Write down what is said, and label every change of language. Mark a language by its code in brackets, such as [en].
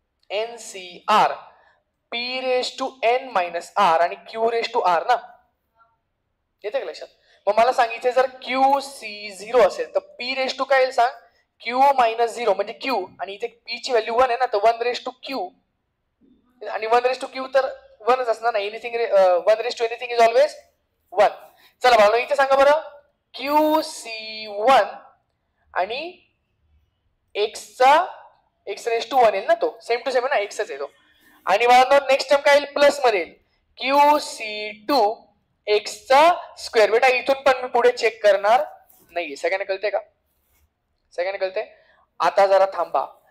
[mr] NCR P minus R आणि Q ना. येते का लक्षात? मग मला सांगितलं जर QC0 असेल तर P काय येईल सांग? Q मायनस 0 म्हणजे Q आणि इथे P ची व्हॅल्यू 1 आहे ना. तर 1 आणि 1 तर 1च असणार ना. [en] Anything 1 anything is always 1. [mr] चला बाळा इथे सांगा बरं. QC1 आणि x1 येईल ना. तो सेम टू सेम आहे ना. एक्सच आहे तो. आणि मला नेक्स्ट टर्म काय येईल? प्लस मध्ये येईल QC2 x². बेटा इथून पण मी पुढे चेक करणार नाहीये. सगळ्यांना कळतंय का? सगळ्यांना कळतंय? आता जरा थांबा.